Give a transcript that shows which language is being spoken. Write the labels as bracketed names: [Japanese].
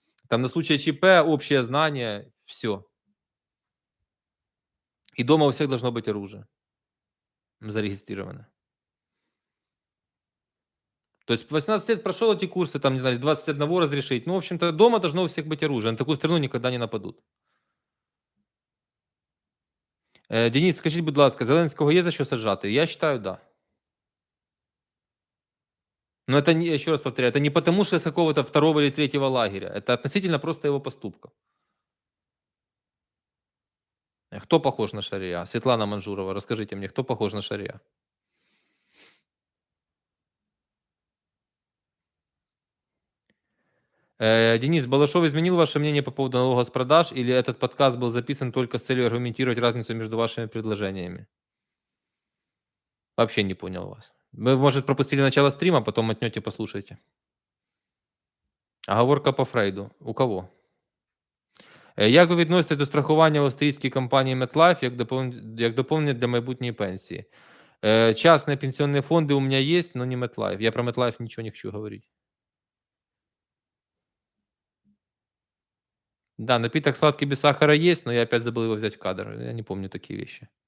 [Russian] Там на случай ЧП общее знание, все. И дома у всех должно быть оружие. зарегистрированы. То есть 18 лет прошел эти курсы, там, не знаю, 21 разрешить. Ну, в общем-то, дома должно у всех быть оружие. На такую страну никогда не нападут. [Ukrainian] Денис, скажіть, будь ласка, Зеленського є за що саджати? [Russian] Я считаю, да. Но это, не, еще раз повторяю, это не потому, что из какого-то второго или третьего лагеря. Это относительно просто его поступка. Кто похож на Шария? Светлана Манжурова, расскажите мне, кто похож на Шария? Денис, Балашов изменил ваше мнение по поводу налога с продаж, или этот подкаст был записан только с целью аргументировать разницу между вашими предложениями? Вообще не понял вас. Вы, может, пропустили начало стрима, потом отнете, послушайте. Оговорка по Фрейду. У кого? [Ukrainian] Як ви відноситесь до страхування в австрійській компанії MetLife як доповнення для майбутньої пенсії? [Russian] Частные пенсионные фонды у меня есть, но не MetLife. Я про MetLife ничего не хочу говорить. Да, напиток сладкий без сахара есть, но я опять забыл его взять в кадр. Я не помню такие вещи.